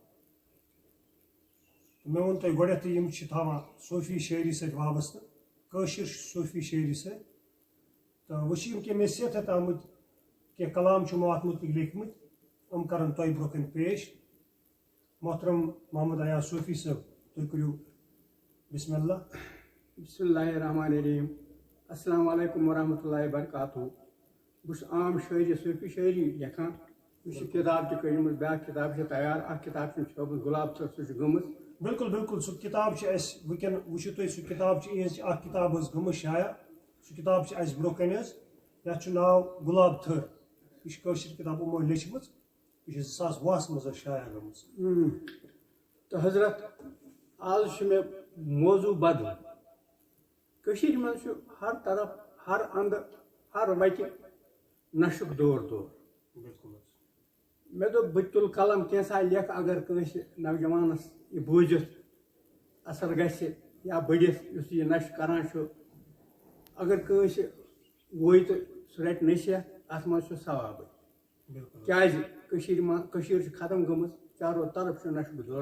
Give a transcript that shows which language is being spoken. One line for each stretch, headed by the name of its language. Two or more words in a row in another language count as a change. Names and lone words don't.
Kashmiri: مےٚ ووٚن تۄہہِ گۄڈٮ۪تھٕے یِم چھِ تھاوان صوفی شٲعری سۭتۍ وابستہٕ کٲشِر صوفی شٲعری سۭتۍ تہٕ وۄنۍ چھِ یِم کینٛہہ نصیحت ہٮ۪تھ آمٕتۍ کینٛہہ کلام چھِ یِمو اَتھ مُتعلِق لیکھمٕتۍ یِم کرن تۄہہِ برونٛہہ کَنہِ پیش محترم محمد ایاز صوفی صٲب تُہۍ کٔرِو
Arabic: بسم اللہ بسم اللہ الرحمن الرحیم السلام علیکم ورحمۃ اللہ وبرکاتہ
Kashmiri: بہٕ چھُس عام شٲعری صوفی شٲعری لیکھان مےٚ چھِ کِتاب تہِ کٔرمٕژ بیٛاکھ کِتاب چھِ تیار اکھ کِتاب چھِ چھٲپمٕژ گۄلاب تھٔر سُہ چھِ گٔمٕژ بِلکُل بِلکُل سُہ کِتاب چھِ اَسہِ وٕنکٮ۪ن وٕچھِو تُہۍ سُہ کِتاب چھِ یِہٕنٛز اکھ کِتاب حظ گٔمٕژ شایع سُہ کِتاب چھِ اَسہِ برونٛہہ کَنہِ حظ یَتھ چھُ ناو گۄلاب تھٔر یہِ چھِ کٲشِر کِتاب یِمو لیٚچھمٕژ یہِ چھِ 2020 منٛز حظ شایع گٔمٕژ تہٕ حضرت آز چھُ مےٚ موضوٗع بدل کٔشیٖرِ منٛز چھُ ہر طرف ہر اندٕ ہر وَتہِ نشُک دور بِلکُل حظ مےٚ دوٚپ بہٕ تُلہٕ قلم کینٛژھا لیکھٕ اگر کٲنٛسہِ نوجوانس یہِ بوٗزِتھ اثر گژھِ یا بٔڑِتھ یُس یہِ نشہٕ کران چھُ اگر کٲنٛسہِ وٲے تہٕ سُہ رَٹہِ نصیحت اَتھ منٛز چھُ ثوابٕے کیٛازِ کٔشیٖر چھِ ختم گٔمٕژ چارو طرف چھُ نشُک دور